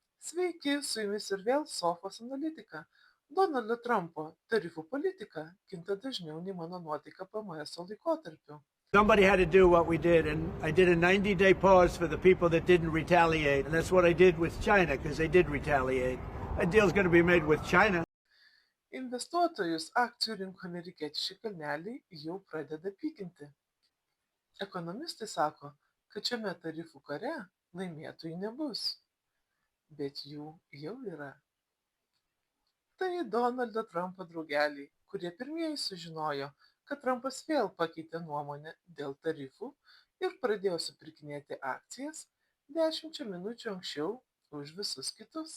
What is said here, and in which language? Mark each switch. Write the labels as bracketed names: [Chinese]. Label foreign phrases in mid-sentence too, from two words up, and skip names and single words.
[Lithuanian] Sveiki, su jumis ir vėl Sofos analitika. Donaldo Trumpo tarifų politika kinta dažniau nei mano nuotaika PMS laikotarpiu. [English] Somebody had to do what we did, and I did a 90-day pause for the people that didn't retaliate, and that's what I did with China, because they did retaliate. A deal's going to be made with China. [Lithuanian] Investuotojus akcijų rinko amerikiečiai kalneliai jau pradeda pykinti. Ekonomistai sako, kad šiame tarifų kare laimėtojų nebus, bet jų jau yra. Tai Donaldo Trumpo draugeliai, kurie pirmieji sužinojo, kad Trumpas vėl pakeitė nuomonę dėl tarifų ir pradėjo supirkinėti akcijas 10 minučių anksčiau už visus kitus.